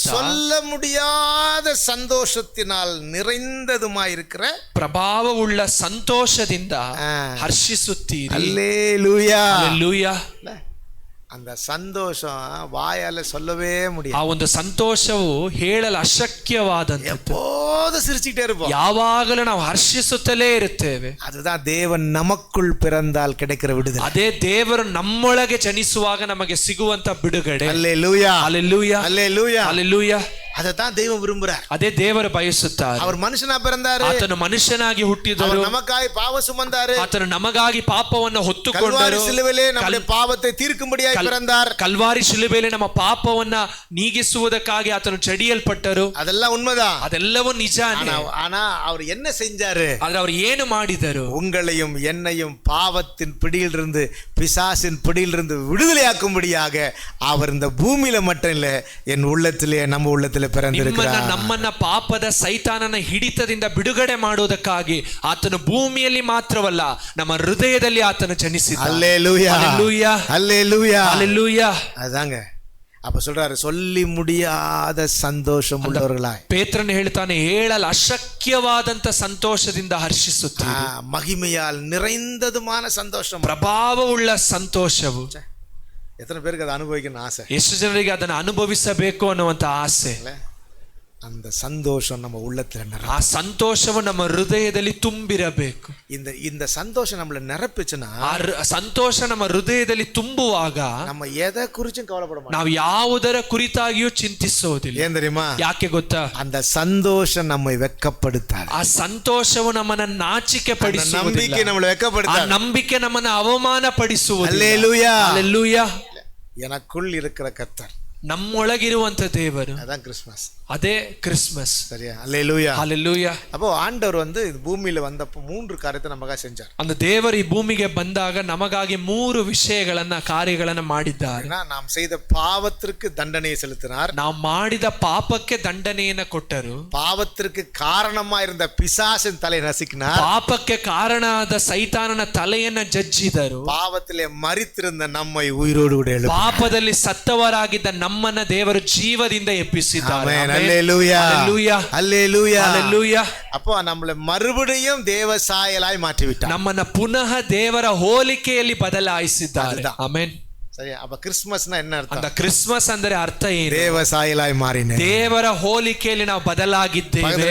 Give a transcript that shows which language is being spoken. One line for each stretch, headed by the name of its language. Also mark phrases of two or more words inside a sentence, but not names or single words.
Tamil: சொல்ல முடியாத சந்தோஷத்தினால் நிறைந்ததுமாயிருக்கிற
Kannada: ಪ್ರಭಾವವುಳ್ಳ ಸಂತೋಷದಿಂದ ಹರ್ಷಿಸುತ್ತೀರಿ.
Tamil: அல்லேலூயா, அல்லேலூயா. அந்த சந்தோஷம் வாயால சொல்லவே முடியாது.
Kannada: ಆ ಒಂದು ಸಂತೋಷವು ಹೇಳಲು ಅಶಕ್ಯವಾದಂತ,
Tamil: எப்போதும் சிரிச்சுட்டே இருப்போம்,
Kannada: ಯಾವಾಗಲೂ ನಾವು ಹರ್ಷಿಸುತ್ತಲೇ ಇರುತ್ತೇವೆ.
Tamil: அதுதான் தேவன் நமக்குள் பிறந்தால் கிடைக்கிற விடுதலை.
Kannada: ಅದೇ ದೇವರು ನಮ್ಮೊಳಗೆ ಜನಿಸುವಾಗ ನಮಗೆ ಸಿಗುವಂತ ಬಿಡುಗಡೆ.
Tamil: அல்லேலூயா, அல்லேலூயா, அல்லேலூயா, அல்லேலೂயா, அதைத்தான் தெய்வம் விரும்புறார்.
Kannada: ಅದೇ ದೇವರು ಬಯಸುತ್ತಾರೆ.
Tamil: அவர் மனுஷனா பிறந்தாரு,
Kannada: ಆತನು ಮನುಷ್ಯನಾಗಿ ಹುಟ್ಟಿದರು,
Tamil: அவர் நமக்காய் பாவ சுமந்தாரு,
Kannada: ಆತನು ನಮಗಾಗಿ ಪಾಪವನ್ನು ಹೊತ್ತುಕೊಂಡರು,
Tamil: கல்வாரி சிலுவையிலே நம்முடைய பாவத்தை தீர்க்கும்படியாய் பிறந்தார்.
Kannada: ಕಲ್ವಾರಿ ಶಿಲುಬೆಯಲ್ಲಿ ನಮ್ಮ ಪಾಪವನ್ನ ನೀಗಿಸುವುದಕ್ಕಾಗಿ ಆತನು ಚಡಿಯಲ್ಪಟ್ಟರು.
Tamil: அதெல்லாம் உண்மைதான்,
Kannada: ಅದೆಲ್ಲವೂ ನಿಜಾನೇ.
Tamil: ஆனா அவர் என்ன செஞ்சாரு?
Kannada: ಆದ್ರೆ ಅವರು ಏನು ಮಾಡಿದರು?
Tamil: உங்களையும் என்னையும் பாவத்தின் பிடியிலிருந்து, பிசாசின் பிடியிலிருந்து விடுதலையாக்கும்படியாக அவர் இந்த பூமியில மட்டும் இல்ல, என் உள்ளத்திலே, நம்ம உள்ளத்திலே பிறந்திருக்கிறார்.
Kannada: ನಮ್ಮನ್ನ ಪಾಪದ ಸೈತಾನನ ಹಿಡಿತದಿಂದ ಬಿಡುಗಡೆ ಮಾಡುವುದಕ್ಕಾಗಿ ಆತನು ಭೂಮಿಯಲ್ಲಿ ಮಾತ್ರವಲ್ಲ, ನಮ್ಮ ಹೃದಯದಲ್ಲಿ ಆತನು ಜನಿಸಿದ್ದಾನೆ.
Tamil: அல்லேலூயா, அல்லேலூயா, அல்லேலூயா, அல்லேலூயா. அதாங்க அப்ப சொல்றாரு, சொல்லி முடியாத சந்தோஷம் உள்ளவர்களாய்.
Kannada: ಪೇತ್ರನು ಹೇಳ್ತಾನೆ, ಹೇಳಲು ಅಶಕ್ಯವಾದಂತ ಸಂತೋಷದಿಂದ ಹರ್ಷಿಸುತ್ತಾರೆ.
Tamil: மகிமையால் நிறைந்ததுமான சந்தோஷம்,
Kannada: ಪ್ರಭಾವವುಳ್ಳ ಸಂತೋಷವು.
Tamil: எத்தனை பேருக்கு அதை அனுபவிக்கணும் ஆசை?
Kannada: ಎಷ್ಟು ಜನರಿಗೆ ಅದನ್ನು ಅನುಭವಿಸಬೇಕು ಅನ್ನುವಂತ ಆಸೆ.
Tamil: அந்த சந்தோஷம் நம்ம உள்ளத்துல
Kannada: ಆ ಸಂತೋಷವು ನಮ್ಮ ಹೃದಯದಲ್ಲಿ ತುಂಬಿರಬೇಕು.
Tamil: இந்த சந்தோஷம் நம்மள நிரப்பிச்சுன்னா,
Kannada: ಆ ಸಂತೋಷ ನಮ್ಮ ಹೃದಯದಲ್ಲಿ ತುಂಬುವಾಗ
Tamil: நம்ம எதை குறிச்சும் கவலைப்பட மாட்டோம்,
Kannada: ನಾವು ಯಾವುದರ ಕುರಿತಾಗಿಯೂ ಚಿಂತಿಸೋದಿಲ್ಲ.
Tamil: ஏன் தெரியுமா?
Kannada: ಯಾಕೆ ಗೊತ್ತಾ?
Tamil: அந்த சந்தோஷம் நம்மை வெட்கப்படுத்தாது.
Kannada: ಆ ಸಂತೋಷವು ನಮ್ಮನ್ನ ನಾಚಿಕೆ ಪಡಿಸುವುದಿಲ್ಲ.
Tamil: ನಂಬಿಕೆ நம்மளை வெட்கப்படுத்தாது.
Kannada: ಆ ನಂಬಿಕೆ ನಮ್ಮನ್ನ ಅವಮಾನ ಪಡಿಸುವುದಿಲ್ಲ.
Tamil: அல்லேலூயா, அல்லேலூயா. எனக்குள் இருக்கிற கர்த்தர்,
Kannada: ನಮ್ಮೊಳಗಿರುವಂತ ದೇವರು,
Tamil: அதான் கிறிஸ்மஸ்.
Kannada: ಅದೇ ಕ್ರಿಸ್ಮಸ್.
Tamil: சரியா? அல்லேலூயா, அல்லேலூயா. அப்போ ஆண்டவர் பூமியில வந்தப்போ 3 காரியத்தை நமக்காக செஞ்சார்.
Kannada: அந்த ದೇವರು ಈ ಭೂಮಿಗೆ ಬಂದಾಗ ನಮಗಾಗಿ 3 ವಿಷಯಗಳನ್ನ, ಕಾರ್ಯಗಳನ್ನ ಮಾಡಿದ್ದಾರೆ.
Tamil: நாம் செய்த பாவத்திற்கு தண்டனையை செலுத்தினார்,
Kannada: ನಾವು ಮಾಡಿದ ಪಾಪಕ್ಕೆ ದಂಡನೆಯನ್ನ ಕೊಟ್ಟರು,
Tamil: பாவத்திற்கு காரணமா இருந்த பிசாசின் தலை நசுக்கினார்,
Kannada: ಪಾಪಕ್ಕೆ ಕಾರಣವಾದ ಸೈತಾನನ ತಲೆಯನ್ನ ಜಜ್ಜಿದರು,
Tamil: பாவத்திலே மரித்திருந்த நம்மை உயிரோடு கூட எழுப்பினார்,
Kannada: ಪಾಪದಲ್ಲಿ ಸತ್ತವರಾಗಿದ್ದ ನಮ್ಮನ್ನ ದೇವರು ಜೀವದಿಂದ ಎಬ್ಬಿಸಿದ್ದಾರೆ.
Tamil: அல்லேலூயா, அல்லேலூயா, அல்லேலூயா, அல்லேலூயா. அப்போ நம்மளை மறுபடியும் தேவ சாயலாய் மாற்றி விட்டார்.
Kannada: ನಮ್ಮನ್ನ ಪುನಃ ದೇವರ ಹೋಲಿಕೆಯಲ್ಲಿ ಬದಲಾಯಿಸಿದ್ದಾರೆ. ಆಮೆನ್.
Tamil: சரியா? அப்ப கிறிஸ்மஸ்னா என்ன
Kannada: ಅಂತ
Tamil: அர்த்தம்?
Kannada: ಕ್ರಿಸ್ಮಸ್ ಅಂದ್ರೆ ಅರ್ಥ ಏನು?
Tamil: தேவ சாயலாய் மாறினேன்.
Kannada: ದೇವರ ಹೋಲಿಕೆಯಲ್ಲಿ ನಾವು ಬದಲಾಗಿದ್ದೇವೆ.